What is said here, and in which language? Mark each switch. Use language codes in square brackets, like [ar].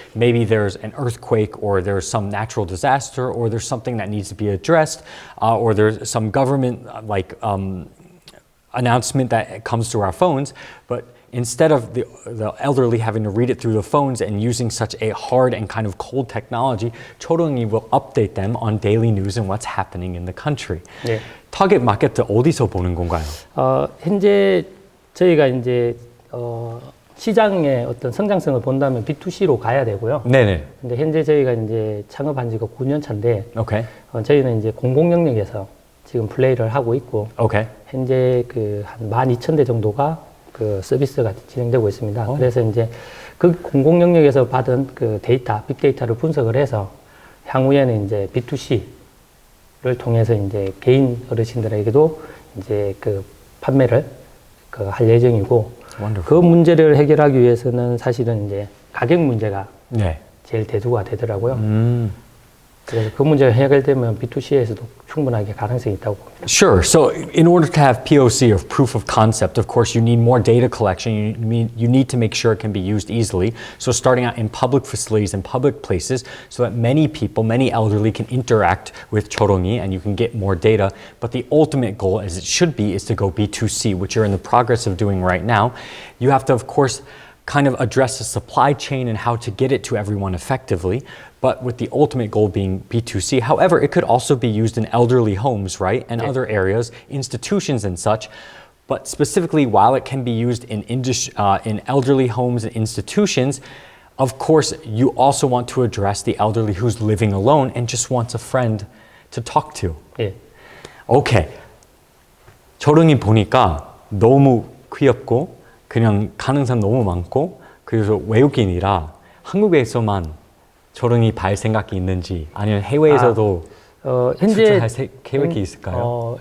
[en] Maybe there's an earthquake or there's some natural disaster or there's something that needs to be addressed or there's some government announcement that comes through our phones. But instead of the elderly having to read it through the phones and using such a hard and kind of cold technology, 초롱이 will update them on daily news and what's happening in the country. [ko] 네. 타겟 마케트 어디서 보는 건가요? 현재 저희가 이제 시장의 어떤 성장성을 본다면 B2C로 가야 되고요. 네네. 근데 현재 저희가 이제 창업한 지가 9년 차인데, okay. 저희는 이제 공공 영역에서 지금 플레이를 하고 있고, okay. 현재 한 12,000대 정도가 서비스가 진행되고 있습니다. 그래서 이제 그 공공 영역에서 받은 데이터, 빅데이터를 분석을 해서 향후에는 이제 B2C를 통해서 이제 개인 어르신들에게도 이제 판매를 할 예정이고 [en] Wonderful. [ko] 그 문제를 해결하기 위해서는 사실은 이제 가격 문제가 네. 제일 대두가 되더라고요. 그래서 그 문제가 해결되면 B2C에서도 충분하게 가능성이 있다고 봅니다. [en] Sure. So in order to have POC or proof of concept, of course, you need more data collection. You need to make sure it can be used easily. So starting out in public facilities and public places so that many people, many elderly can interact with Chorongi and you can get more data. But the ultimate goal, as it should be, is to go B2C, which you're in the progress of doing right now. You have to, of course, kind of address the supply chain and how to get it to everyone effectively, but with the ultimate goal being B2C. However, it could also be used in elderly homes, right? And other areas, institutions and such. But specifically, while it can be used in elderly homes and institutions, of course, you also want to address the elderly who's living alone and just wants a friend to talk to. [ko] 예. [en] Okay. [ko] 초롱이 보니까 너무 귀엽고 그냥 가능성 너무 많고 그래서 외국인이라 한국에서만 초롱이 발 생각이 있는지 아니면 해외에서도 현재 수출할 계획이 있을까요?